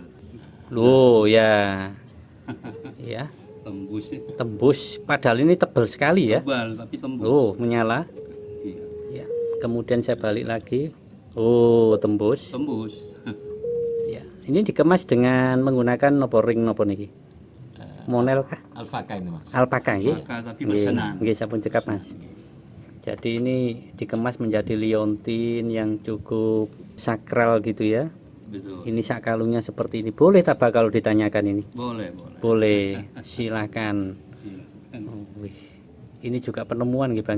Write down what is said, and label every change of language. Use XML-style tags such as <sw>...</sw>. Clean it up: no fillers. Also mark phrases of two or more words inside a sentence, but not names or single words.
<id>Loh, ya. Ya, Tembus ya. tembus. Padahal ini tebal sekali ya. Tebal tapi tembus. Loh, menyala. Iya. Ya. Kemudian saya balik lagi. Oh, tembus. Tembus. Ya. Ini dikemas dengan menggunakan</id> <jv>nopo ring nopo niki.</jv> <id>Monel kah? Alfaka ini Mas. Alpaka nggih. Maka tapi Nggih, bersenan.</id> <jv>nggih sampun cekap Mas.</jv> <id>Jadi ini dikemas menjadi liontin yang cukup sakral gitu ya. Betul. Ini sak kalungnya seperti ini. Boleh tak Pak kalau ditanyakan ini? Boleh, boleh. Boleh. Silakan. Iya. Kan Oh, wih. Ini juga penemuan gitu Bang.</id>